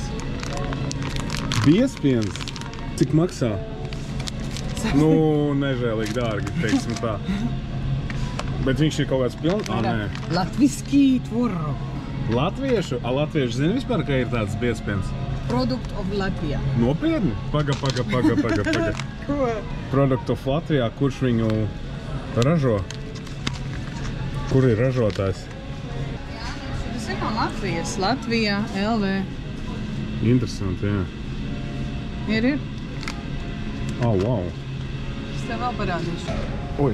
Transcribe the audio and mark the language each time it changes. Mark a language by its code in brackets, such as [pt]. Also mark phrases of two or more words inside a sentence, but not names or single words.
[lv] Biespiens? Cik maksā? Nežēlīgi dārgi, teiksim tā. Bet viņš ir kaut kāds pilns? Nē. [ru] Latviskī tvorog. [lv] Latviešu? Latvieši zina vispār, ka ir tāds biespiens? [en] Product of Latvijā. [lv] Nopietni? Paga. Ko? [en] Product of [lv] Latvijā, kurš viņu ražo? Kur ir ražotājs? Tas ir no Latvijas. Latvijā, LV. Interesanti, jā. Ir. Wow. Es tev vēl parādīšu.